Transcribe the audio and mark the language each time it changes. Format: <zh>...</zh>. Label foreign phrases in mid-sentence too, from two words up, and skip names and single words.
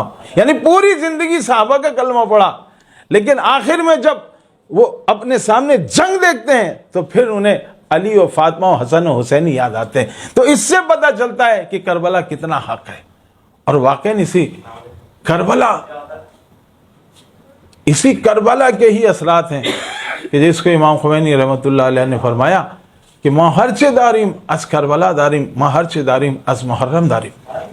<ur>یعنی پوری زندگی صحابہ کا کلمہ پڑھا، لیکن آخر میں جب وہ اپنے سامنے جنگ دیکھتے ہیں تو پھر انہیں علی و فاطمہ و حسن و حسین یاد آتے ہیں. تو اس سے پتہ چلتا ہے کہ کربلا کتنا حق ہے. اور واقعاً اسی کربلا کے ہی اثرات ہیں کہ جس کو امام خمینی</ur> <ar>رحمۃ اللہ علیہ</ar> <ur>نے فرمایا کہ</ur> <fa>ما ہرچه داریم از کربلا داریم، ما ہرچه داریم از محرم داریم.</fa>